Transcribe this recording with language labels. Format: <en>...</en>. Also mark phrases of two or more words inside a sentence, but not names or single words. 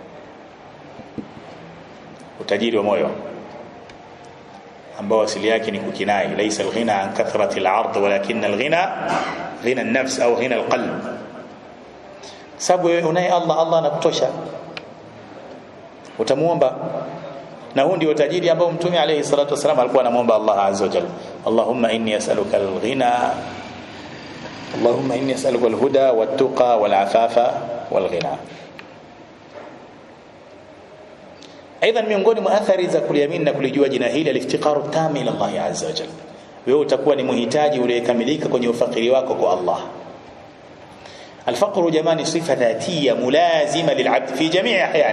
<sw>Utajiri wa moyo ambao asili yake ni kukinai,</sw> <ar>ليس الغنى عن كثرة العرض ولكن الغنى غنى النفس أو غنى القلب.</ar> <sw>Sababu wewe unaye Allah, Allah anakutosha, utamuomba. Na huu ndio utajiri ambao Mtume</sw> <ar>عليه الصلاة والسلام</ar> <sw>alikuwa anamuomba Allah</sw> <ar>عز وجل، اللهم إني أسألك الغنى، اللهم إني أسألك الهدى والتقى والعفاف والغنى.</ar> <sw>Aidha, miongoni mwa athari za kuliamini na kulijua jina hili,</sw> <ar>الافتقار التام إلى الله عز وجل.</ar> <sw>Wewe utakuwa ni muhitaji uliyekamilika kwenye ufakiri wako kwa Allah.</sw> <ar>الفقر جاماني صفة ذاتية ملازمة للعبد في جميع أحيان.</ar>